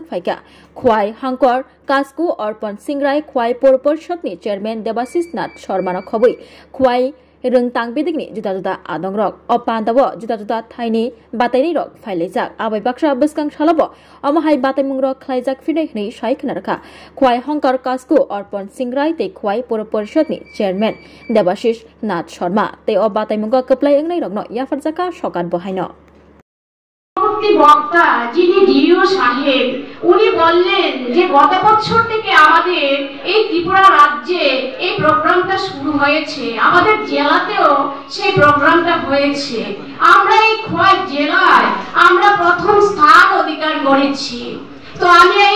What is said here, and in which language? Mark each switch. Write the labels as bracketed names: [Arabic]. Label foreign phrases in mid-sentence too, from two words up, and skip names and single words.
[Kok Borok] faika khwai hangkor kasku orpon singrai khwai porporshotni chairman Debasis Nath Sharma khoboi khwai rengtang bidigni juta-juta adongrok o pandabo juta-juta thaini bataini rok failejak abai baksa beskang shalabo amahai bataimungrok khlaijak finai hni saikhnarkha khwai hangkor kasku orpon singrai te khwai porporshotni chairman Debasis Nath Sharma te o bataimungo keplai engnai rokno yafarjaka sokan bohaino [Bangla] বক্তা যিনি ডিও সাহেব উনি বললেন যে গত বছর থেকে আমাদের এই ত্রিপুরা রাজ্যে এই প্রোগ্রামটা শুরু হয়েছে আমাদের জেলাতেও সেই প্রোগ্রামটা হয়েছে আমরা এই খোয়াই জেলায় আমরা প্রথম স্থান অধিকার করেছি তো আমি এই